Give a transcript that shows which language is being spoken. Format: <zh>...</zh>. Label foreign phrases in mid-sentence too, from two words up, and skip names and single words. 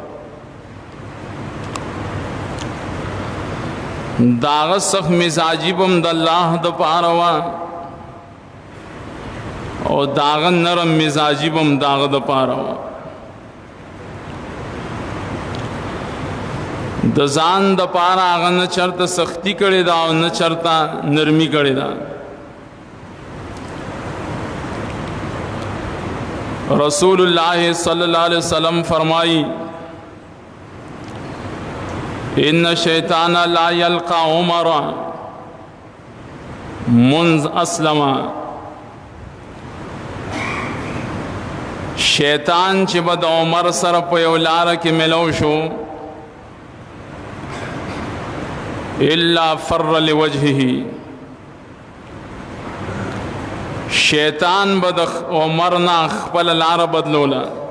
<ps>داغه سخت مزاجی بم د الله د پاره وا او داغه نرم مزاجی بم داغه د پاره وا د ځان د پاره هغه نه چرته سختی کړي دا او نه چرته نرمی کړي دا</ps> <ar>رسول اللہ صلی اللہ علیہ وسلم فرمائی ان شیطان لا یلقا عمر منذ اسلم</ar> <ps>شیطان چې بد عمر سره په یو لار کې ملو شو</ps> <ar>الا فر لوجهه</ar> <ps>شیطان بد عمر نا خپل لار بدلولا</ps>